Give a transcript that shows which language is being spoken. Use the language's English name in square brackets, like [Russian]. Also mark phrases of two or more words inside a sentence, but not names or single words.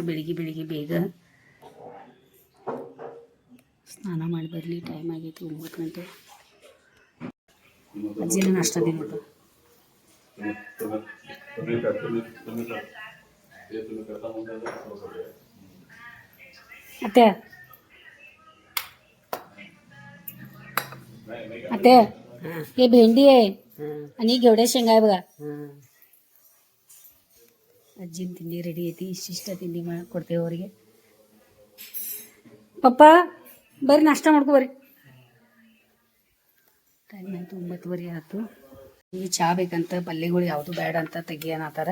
[Kannada] ಬೆಳಿಗ್ಗೆ ಬೇಗ ಸ್ನಾನ ಮಾಡಿ ಬರಲಿ. ಟೈಮ್ ಆಗೈತಿ 9 ಗಂಟೆ. ಅಜ್ಜಿನ ನಾಷ್ಟ ತಿನ್ನೋದು. [Marathi] ಅತ್ತೆ अते ये भेंडी आहे आणि घेवड्या शेंगा आहे बघा. [Kannada] ಅಜ್ಜಿನ ತಿಂಡಿ ರೆಡಿ ಐತಿ. ಇಷ್ಟಿಷ್ಟ ತಿಂಡಿ ಕೊಡ್ತೇವೆ ಅವರಿಗೆ. ಪಪ್ಪ ಬರ್ರಿ ನಾಷ್ಟ ಮಾಡ್ಕೊ ಬರ್ರಿ. ಟೈಮ್ ಆಯ್ತು 9:15 ಆಯ್ತು. ಈಗ ಚಹಾ ಬೇಕಂತ, ಪಲ್ಯಗಳು ಯಾವುದು ಬೇಡ ಅಂತ ತೆಗಿಯನತ್ತಾರ.